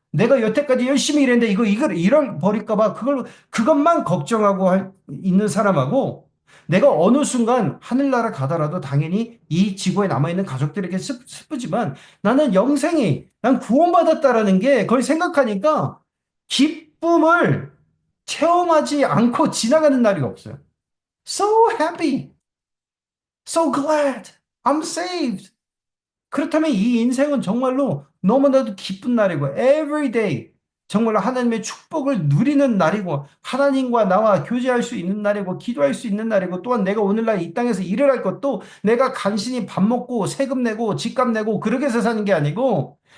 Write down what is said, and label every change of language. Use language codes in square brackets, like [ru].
[ko] 내가 여태까지 열심히 일했는데 이걸 잃어버릴까 봐. 그것만 걱정하고 있는 사람하고 내가 어느 순간 하늘나라 가더라도 당연히 이 지구에 남아있는 가족들에게 슬프지만 나는 영생이, 난 구원받았다라는 게 그걸 생각하니까 기쁨을 체험하지 않고 지나가는 날이 없어요. [en] So happy, so glad, I'm saved. [ko] 그렇다면 이 인생은 정말로 너무나도 기쁜 날이고, [en] every day, [ko] 정말로 하나님의 축복을 누리는 날이고, 하나님과 나와 교제할 수 있는 날이고, 기도할 수 있는 날이고, 또한 내가 오늘날 이 땅에서 일을 할 것도 내가 간신히 밥 먹고, 세금 내고, 집값 내고, 그렇게 해서 사는 게 아니고,